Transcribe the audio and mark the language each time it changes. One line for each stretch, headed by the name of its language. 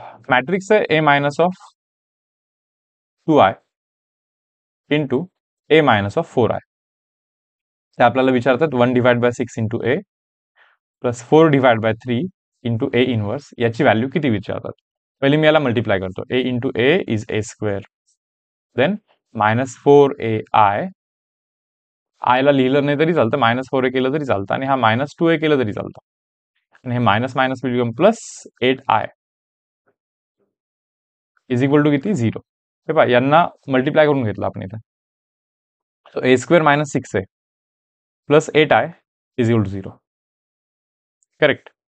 English: Matrix आहे a minus of 2i into a minus of 4i.
Marathi: ते आपल्याला विचारतात 1/6 into A plus 4/3 into A inverse, याची व्हॅल्यू किती विचारतात. पहिले मी याला मल्टिप्लाय करतो.
English: A into a is a square, then -4ai.
Marathi: आयला लिहिलं नाही तरी चालतं, -4a केलं तरी चालतं आणि हा -2a केलं तरी चालतं. आणि हे
English: Minus minus will become +8i is equal to किती? 0.
Marathi: हे पहा, यांना मल्टिप्लाय करून घेतलं आपण इथे.
English: So a² - 6a plus 8i is equal to 0. Correct.